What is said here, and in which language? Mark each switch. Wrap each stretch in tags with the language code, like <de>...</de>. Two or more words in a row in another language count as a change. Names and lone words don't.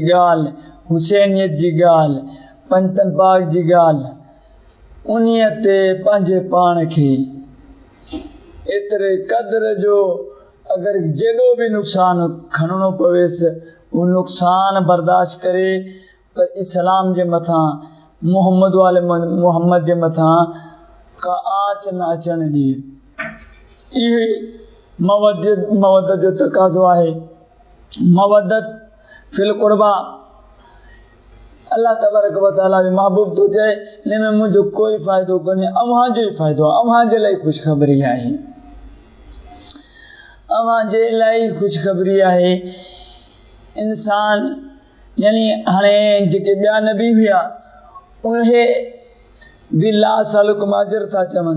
<sd>ॻाल्हि, हुसैनियत जी ॻाल्हि, पंजनि पाक जी ॻाल्हि, उन्हीअ ते पंहिंजे पाण खे एतिरे क़दुरु जो अगरि जेॾो बि नुक़सानु खणणो पवेसि उहो नुक़सानु बर्दाश्त करे पर इस्लाम जे मथां</sd> <ar>محمد وآل محمد</ar> <sd>जे मथां का आंच न अचण ॾिए। इहो मवद्दत जो तक़ाज़ो आहे।</sd> <ar>المودة في القربى. الله تبارك وتعالى</ar> <sd>बि महबूब थो चए हिन में मुंहिंजो कोई फ़ाइदो कोन्हे, अव्हां जो ई फ़ाइदो आहे, अव्हां जे लाइ ख़ुशख़बरी आहे, अव्हां जे लाइ ख़ुशख़बरी आहे। इंसान यानी हाणे जेके ॿिया नबी हुआ उहे बि</sd> <ar>لا أسألكم أجرا</ar> <sd>था चवनि।</sd>